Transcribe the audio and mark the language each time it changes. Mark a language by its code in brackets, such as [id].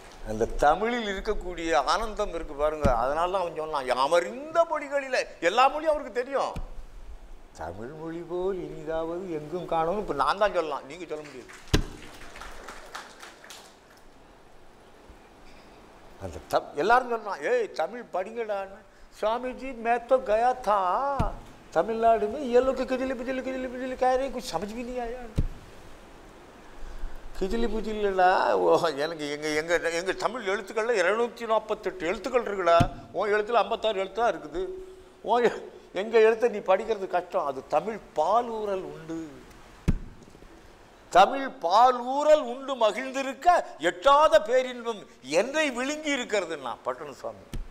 [ta] அந்த தமிழில் இருக்கக்கூடிய ஆனந்தம் இருக்கு பாருங்க. அதனால தான் அவன் சொன்னான், அமர்ந்த மொழிகளில் எல்லா மொழியும் அவருக்கு தெரியும். தமிழ் மொழி போல் இனிதாவது எங்கும் காணணும். இப்போ நான் தான் சொல்லலாம், நீங்கள் சொல்ல முடியாது. அந்த எல்லாரும் சொல்லலாம், ஏய் தமிழ் படிங்கடான்னு. [hi] स्वामी जी मैं तो गया था तमिलनाडु में ये लोग खिचड़ी पिचली कह रहे, कुछ समझ भी नहीं आया. [ta] கிஜிலி புஜிலிடா, எனக்கு எங்கள் தமிழ் எழுத்துக்களில் 248 எழுத்துக்கள் இருக்குடா. உன் எழுத்தில் 56 எழுத்து தான் இருக்குது. எங்கள் எழுத்தை நீ படிக்கிறது கஷ்டம். அது தமிழ் பாலூரல் உண்டு. தமிழ் பாலூரல் உண்டு மகிழ்ந்திருக்க எட்டாத பேரின்பம் என்னை விழுங்கி இருக்கிறதுன்னா பட்டணசாமி.